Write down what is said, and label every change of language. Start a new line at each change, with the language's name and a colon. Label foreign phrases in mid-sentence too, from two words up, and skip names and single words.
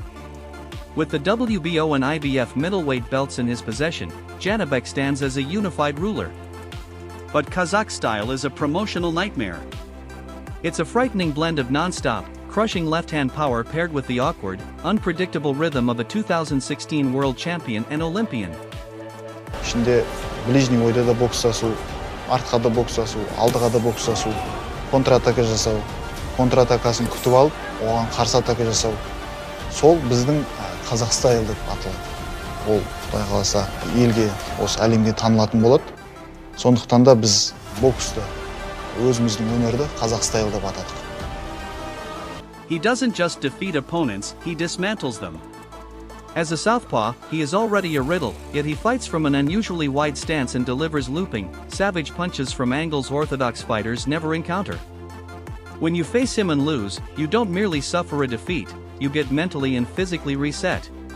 English: With the WBO and IBF middleweight belts in his possession, Janibek stands as a unified ruler. But Kazakh style is a promotional nightmare. It's a frightening blend of non-stop, crushing left-hand power paired with the awkward, unpredictable rhythm of a 2016 world champion and Olympian.
Kazakh: İçinde ближний ойда да бокстасу, артқа да бокстасу, алдыға да бокстасу, контратака жасау, контратакасын күтіп алып, оған қарсы атака жасау. Сол біздің Қазақ стайл деп аталады. Ол Құдай қаласа елге, осы әлемге танылатын болады. Сондықтан да біз боксты, өзіміздің өнерді Қазақ стайл деп атадық.
English: He doesn't just defeat opponents, he dismantles them. As a southpaw, he is already a riddle, yet he fights from an unusually wide stance and delivers looping, savage punches from angles orthodox fighters never encounter. When you face him and lose, you don't merely suffer a defeat, you get mentally and physically reset.